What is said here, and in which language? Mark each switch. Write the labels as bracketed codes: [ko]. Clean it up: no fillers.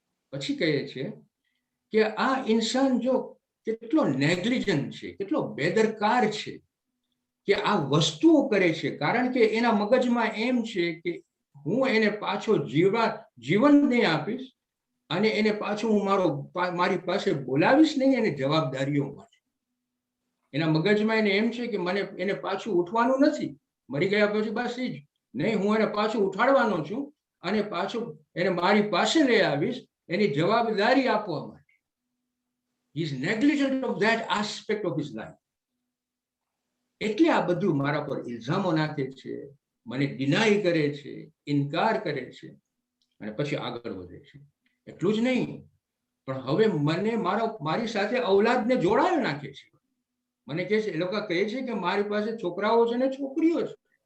[gu] પછી કહે છે કે આ ઇન્સાન જો કેટલો નેગ્લિજન્ટ છે, કેટલો બેદરકાર છે કે આ વસ્તુઓ કરે છે, કારણ કે એના મગજમાં એમ છે કે હું એને પાછો જીવન નહીં આપીશ અને એને પાછું હું મારી પાસે બોલાવીશ નહીં એને જવાબદારીઓ માટે. એના મગજમાં એને એમ છે કે મને એને પાછું ઉઠવાનું નથી, મરી ગયા પછી બસ જ નહીં, હું એને પાછું ઉઠાડવાનો છું અને પાછું એને મારી પાસે લઈ આવીશ એની જવાબદારી આપવા માટે. [en] He is negligent of that aspect of his life. [gu] એટલે આ બધું મારા પર ઇલ્ઝામો નાખે છે, મને ડિનાય કરે છે, ઇનકાર કરે છે અને પછી આગળ વધે છે. એટલું જ નહીં, પણ હવે મને મારી સાથે ઔલાદને જોડાયો નાખે છે. મને કહે છે, એ લોકો કહે છે કે મારી પાસે છોકરાઓ છે ને છોકરીઓ છે.